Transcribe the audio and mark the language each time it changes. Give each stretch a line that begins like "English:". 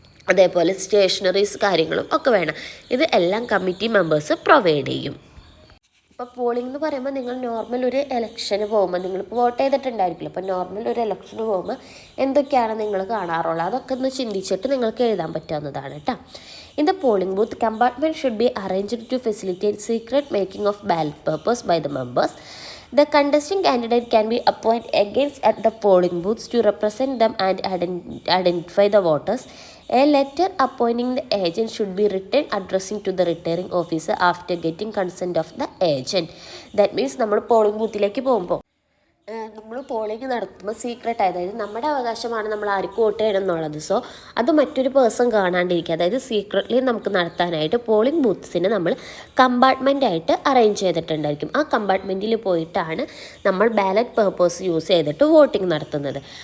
Malayalam: അതേപോലെ സ്റ്റേഷനറീസ് കാര്യങ്ങളും ഒക്കെ വേണം. ഇത് എല്ലാം കമ്മിറ്റി മെമ്പേഴ്സ് പ്രൊവൈഡ് ചെയ്യും. ഇപ്പോൾ പോളിംഗ് എന്ന് പറയുമ്പോൾ നിങ്ങൾ നോർമൽ ഒരു ഇലക്ഷന് പോകുമ്പോൾ നിങ്ങളിപ്പോൾ വോട്ട് ചെയ്തിട്ടുണ്ടായിരിക്കില്ല. അപ്പോൾ നോർമൽ ഒരു ഇലക്ഷന് പോകുമ്പോൾ എന്തൊക്കെയാണ് നിങ്ങൾ കാണാറുള്ളത് അതൊക്കെ ഒന്ന് ചിന്തിച്ചിട്ട് നിങ്ങൾക്ക് എഴുതാൻ പറ്റാവുന്നതാണ് കേട്ടോ.
English: In the polling booth, compartment should be arranged to facilitate secret making of ballot papers by the members. The contesting candidate can be appointed against at the polling booths to represent them and identify the voters. A letter appointing the agent should be written addressing to the returning officer after getting consent of the agent. That means
Malayalam: നമ്മൾ polling ബൂത്തിലേക്ക് പോകുമ്പോൾ നമ്മൾ polling നടത്തുമ്പോൾ secret, അതായത് നമ്മുടെ അവകാശമാണ് നമ്മൾ ആർക്ക് vote ചെയ്യണം എന്നുള്ളത്. സോ അത് മറ്റൊരു പേഴ്സൺ കാണാണ്ടിരിക്കുക, അതായത് സീക്രട്ട്ലി നമുക്ക് നടത്താനായിട്ട് പോളിംഗ് ബൂത്ത്സിനെ നമ്മൾ കമ്പാർട്ട്മെൻറ്റായിട്ട് അറേഞ്ച് ചെയ്തിട്ടുണ്ടായിരിക്കും. ആ കമ്പാർട്ട്മെൻറ്റിൽ പോയിട്ടാണ് നമ്മൾ ബാലറ്റ് പേപ്പേഴ്സ് യൂസ് ചെയ്തിട്ട് വോട്ടിംഗ് നടത്തുന്നത്.